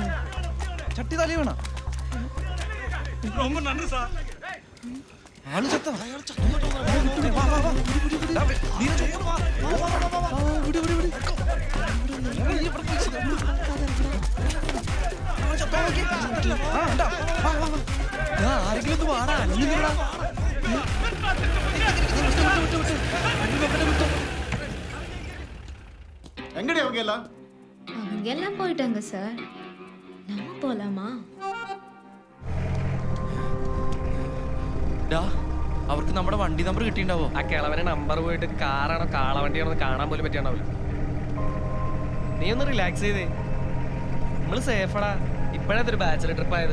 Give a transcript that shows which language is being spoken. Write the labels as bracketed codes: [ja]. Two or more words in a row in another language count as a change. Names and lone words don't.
[ml] ചട്ടി തലി വീണ? ആള് ചത്ത? ആരെങ്കിലും ഒന്ന് വാടാ. [ta] எங்கடி அவங்க எல்லாம்? அவங்க எல்லாம் போயிட்டாங்க சார். நம்ம போலாமா? [ml] അവർക്ക് നമ്മുടെ വണ്ടി നമ്പർ കിട്ടിണ്ടാവോ? ആ കിളവനെ നമ്പർ പോയിട്ട് കാറാണോ കാളവണ്ടിയാണോ കാണാൻ പോലും പറ്റിയാണ്ടാവില്ല. നീ ഒന്ന് റിലാക്സ് ചെയ്തേ. നമ്മള് സേഫടാ. ഇപ്പോഴത്തെ ഒരു ബാച്ചിലർ ട്രിപ്പ് ആയത്.